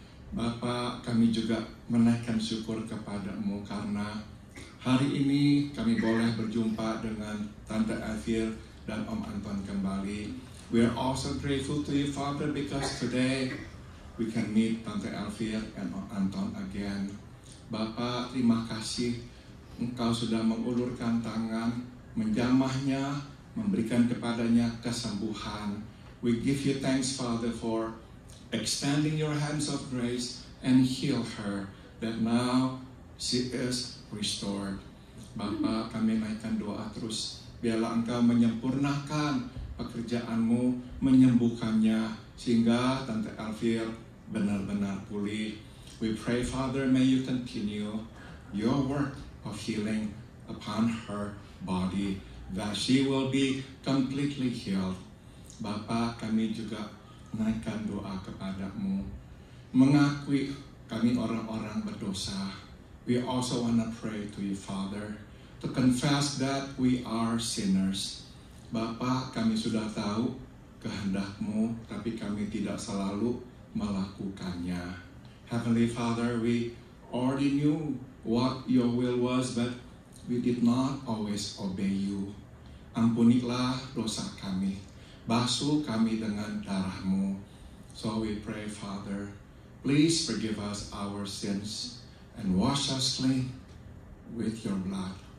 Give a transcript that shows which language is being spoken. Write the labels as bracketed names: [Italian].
[Indonesian] Bapa, kami juga menaikkan syukur kepadamu karena hari ini kami boleh berjumpa dengan Tante Elvia dan Om Anton kembali. [English] We are also grateful to you, Father, because today we can meet Tante Elvia and Om Anton again. [Indonesian] Bapa, terima kasih Engkau sudah mengulurkan tangan, menjamahnya, memberikan kepadanya kesembuhan. [English] We give you thanks, Father, for extending your hands of grace and heal her, that now she is restored. [Indonesian] Bapa, kami naikkan doa terus, biarlah Engkau menyempurnakan pekerjaanmu, menyembuhkannya, sehingga Tante Elvia benar-benar pulih. [English] We pray, Father, may you continue your work of healing upon her body, that she will be completely healed. [Indonesian] Bapa, kami juga naikkan doa kepadamu, mengakui kami orang-orang berdosa. [English] We also want to pray to you, Father, to confess that we are sinners. [Indonesian] Bapa, kami sudah tahu kehendak-Mu, tapi kami tidak selalu melakukannya. [English] Heavenly Father, we already knew what your will was, but we did not always obey you. [Indonesian] Ampunilah dosa kami, basuh kami dengan darah-Mu. [English] So we pray, Father, please forgive us our sins and wash us clean with your blood.